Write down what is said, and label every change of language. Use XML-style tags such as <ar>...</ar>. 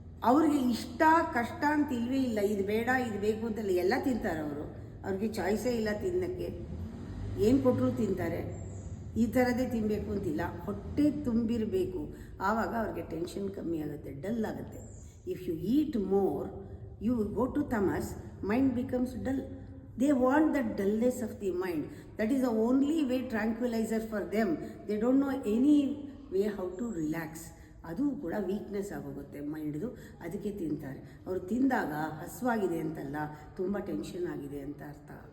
<kn>ಅವ್ರಿಗೆ ಇಷ್ಟ ಕಷ್ಟ ಅಂತ ಇಲ್ವೇ ಇಲ್ಲ, ಇದು ಬೇಡ ಇದು ಬೇಕು ಅಂತಲ್ಲ, ಎಲ್ಲ ತಿಂತಾರೆ ಅವರು. ಅವ್ರಿಗೆ ಚಾಯ್ಸೇ ಇಲ್ಲ ತಿನ್ನೋಕ್ಕೆ, ಏನು ಕೊಟ್ಟರು ತಿಂತಾರೆ. ಈ ಥರದೇ ತಿನ್ನಬೇಕು ಅಂತಿಲ್ಲ, ಹೊಟ್ಟೆ ತುಂಬಿರಬೇಕು. ಆವಾಗ ಅವ್ರಿಗೆ ಟೆನ್ಷನ್ ಕಮ್ಮಿ ಆಗುತ್ತೆ, ಡಲ್ ಆಗುತ್ತೆ.</kn> <en>If you eat more, you go to tamas, mind becomes dull. They want the dullness of the mind. That is the only way tranquilizer for them. They don't know any way how to relax.</en> <kn>ಅದು ಕೂಡ weakness ಆಗೋಗುತ್ತೆ ಮೈಂಡ್ದು, ಅದಕ್ಕೆ ತಿಂತಾರೆ. ಅವರು ತಿಂದಾಗ ಹಸುವಾಗಿದೆ ಅಂತಲ್ಲ, ತುಂಬ tension ಆಗಿದೆ ಅಂತ ಅರ್ಥ.</kn>